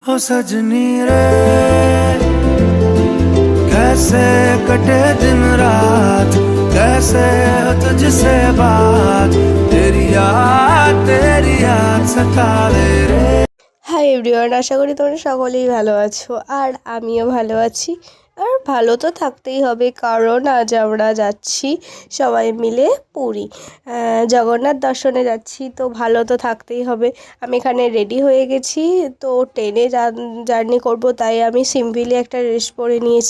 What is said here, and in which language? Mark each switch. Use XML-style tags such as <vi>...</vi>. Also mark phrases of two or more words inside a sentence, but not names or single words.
<hi>हो सजनी रे कैसे कटे दिन रात, कैसे हो तुझसे बात, तेरी याद सतावे रे।</hi> <en>Hi everyone,</en> <bn>আশা করি তোমরা সকলেই ভালো আছো আর আমিও ভালো আছি। আর ভালো তো থাকতেই হবে, কারণ আজ আমরা যাচ্ছি সবাই মিলে পুরী, জগন্নাথ দর্শনে যাচ্ছি, তো ভালো তো থাকতেই হবে। আমি এখানে রেডি হয়ে গেছি, তো ট্রেনে জার্নি করব, তাই আমি সিম্পলি একটা ড্রেস পরে নিয়েছি।</bn>